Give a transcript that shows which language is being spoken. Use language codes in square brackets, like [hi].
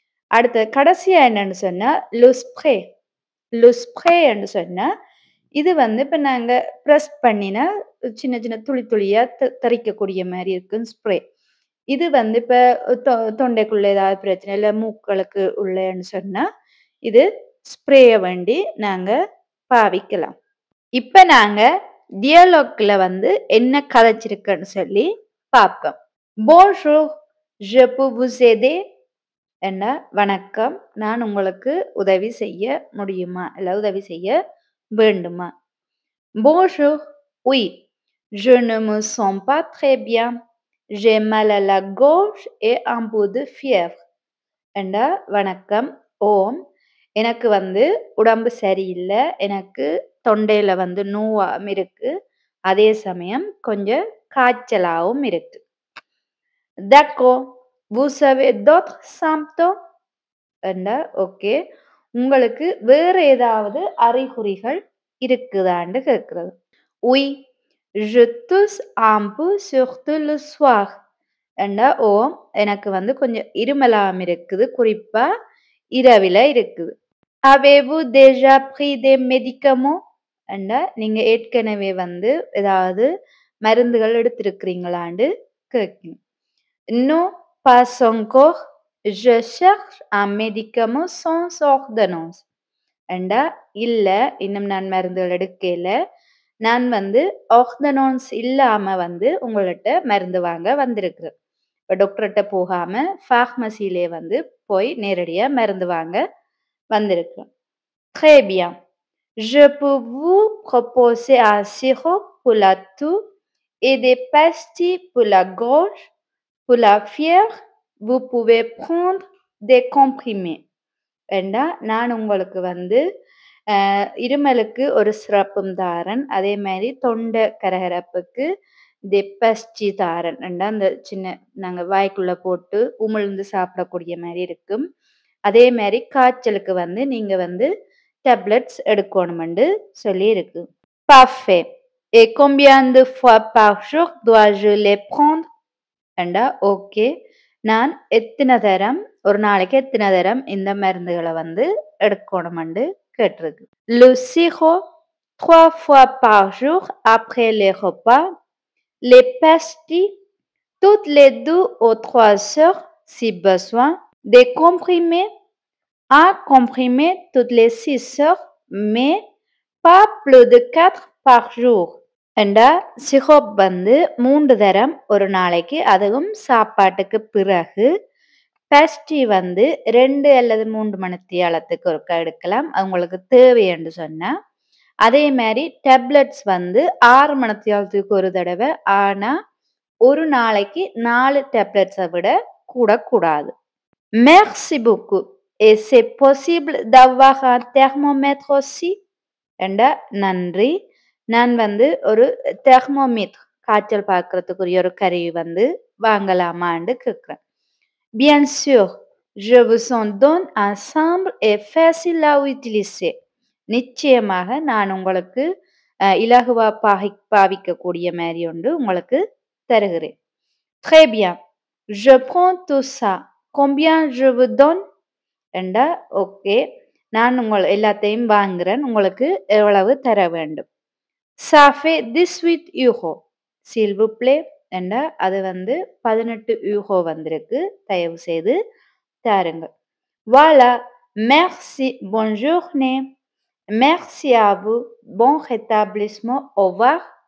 [ta] அடுத்து கடைசியா என்னன்னு சொன்னா லுஸ்ப்ரே. லுஸ்ப்ரேன்னு சொன்னா இது வந்து இப்ப நாங்க பிரஸ் பண்ணினா சின்ன சின்ன துளி துளியா தெறிக்கக்கூடிய மாரி இருக்கும் ஸ்ப்ரே. இது வந்து இப்ப தொண்டைக்குள்ள ஏதாவது பிரச்சனை இல்ல மூக்களுக்கு உள்ளன்னு சொன்னா இது ஸ்ப்ரேய வேண்டி நாங்க பாவிக்கலாம். இப்ப நாங்க டியலாக்ல வந்து என்ன கதைச்சிருக்குன்னு சொல்லி பார்ப்போம். [fr] Bonjour, je peux vous aider? [ta] என்ன வணக்கம், நான் உங்களுக்கு உதவி செய்ய முடியுமா? இல்ல உதவி செய்ய வேண்டுமா? [fr] Bonjour, oui, je ne me sens pas très bien. J'ai mal à la gorge et un peu de fièvre. [ta] என்றா வணக்கம், ஓம், எனக்கு வந்து உடம்பு சரியில்ல, எனக்கு தொண்டையில வந்து நோவாம் இருக்கு, அதே சமயம் கொஞ்சம் காய்ச்சலாவும் இருக்கு. [fr] D'accord, vous avez d'autres symptômes? [ta] என்றா ஓகே, உங்களுக்கு வேற ஏதாவது அறிகுறிகள் இருக்குதான்னு கேட்கிறது. [fr] Oui, je tousse un peu surtout le soir. [ta] என்றா ஓம், எனக்கு வந்து கொஞ்சம் இருமலாம் இருக்குது, குறிப்பா இரவில இருக்குது. [fr] Avez-vous déjà pris des médicaments? [ta] என்றா நீங்க ஏற்கனவே வந்து ஏதாவது மருந்துகள் எடுத்திருக்கிறீங்களான்னு கேட்கணும். [fr] Non, pas encore. Je cherche un médicament sans ordonnance. [ta] என்றா இல்ல, இன்னும் நான் மருந்துகள் எடுக்கல. நான் வந்து ஆர்டனன்ஸ் இல்லாம வந்து உங்கள்ட்ட மருந்து வாங்க வந்திருக்கிறேன். இப்ப டாக்டர்ட்ட போகாம ஃபார்மசியிலே வந்து போய் நேரடியா மருந்து வாங்க வந்திருக்கிறேன். [fr] Très bien. Je peux vous proposer un sirop pour la toux et des pastilles pour la gorge. Pour la fièvre, vous pouvez prendre des comprimés. [ta] என்றா நான் உங்களுக்கு வந்து இருமலுக்கு ஒரு சிரப்பும் தாரன், அதே மாதிரி தொண்டை கரகரப்புக்கு தெப்பஸ்டி தாரன் என்றா அந்த சின்ன நாங்க வாய்க்குள்ள போட்டு உமிழ்ந்து சாப்பிடக்கூடிய மாதிரி இருக்கும். அதே மாதிரி காய்ச்சலுக்கு வந்து நீங்க வந்து டேப்லெட்ஸ் எடுக்கணும்னு சொல்லி இருக்கு. [fr] Parfait. Et combien de fois par jour dois-je les prendre? [ta] என்றா ஓகே, நான் எத்தனை தரம் ஒரு நாளைக்கு எத்தனை தரம் இந்த மருந்துகளை வந்து எடுக்கணும்னு கேட்டிருக்கு. [fr] Le sirop 3 fois par jour après les repas. Les pastilles toutes les 2 ou 3 heures si besoin. Des comprimés, un comprimé toutes les 6 heures, mais pas plus de 4 par jour. [ta] என்றா சிரோப் வந்து 3 தரம் ஒரு நாளைக்கு, அதுவும் சாப்பாட்டுக்கு பிறகு. பேஸ்ட்ரி வந்து 2 அல்லது 3 மணித்தியாலத்துக்கு ஒருக்கா எடுக்கலாம், உங்களுக்கு தேவை என்று சொன்னா. அதே மாதிரி டேப்லெட்ஸ் வந்து 6 மணித்தியாலத்துக்கு ஒரு தடவை, ஆனா ஒரு நாளைக்கு 4 டேப்லெட்ஸை விட கூடாது. [fr] Merci beaucoup. Et c'est possible d'avoir un thermomètre aussi? [ta] என்றா நன்றி, நான் வந்து ஒரு தெர்மோமீட்டர் காய்ச்சல் பார்க்கறதுக்குரிய ஒரு கருவி வந்து வாங்கலாமான்னு கேட்கிறேன். [fr] Bien sûr, je vous en donne un simple et facile à utiliser. [ta] நிச்சயமாக நான் உங்களுக்கு இலகுவா பாவிக்கக்கூடிய மாதிரி ஒன்று உங்களுக்கு தருகிறேன். [fr] Très bien, je prends tout ça. Combien je vous donne? [ta] என்றா ஓகே, நான் எல்லாத்தையும் வாங்குறேன், உங்களுக்கு எவ்வளவு தர வேண்டும்? [fr] Ça fait 18 euros. S'il vous plaît. [ta] என்றா அது வந்து 18 யூரோ வந்திருக்கு, தயவு செய்து தாருங்கள். [fr] Voilà, merci, bonne journée. Merci à vous, bon rétablissement, au revoir.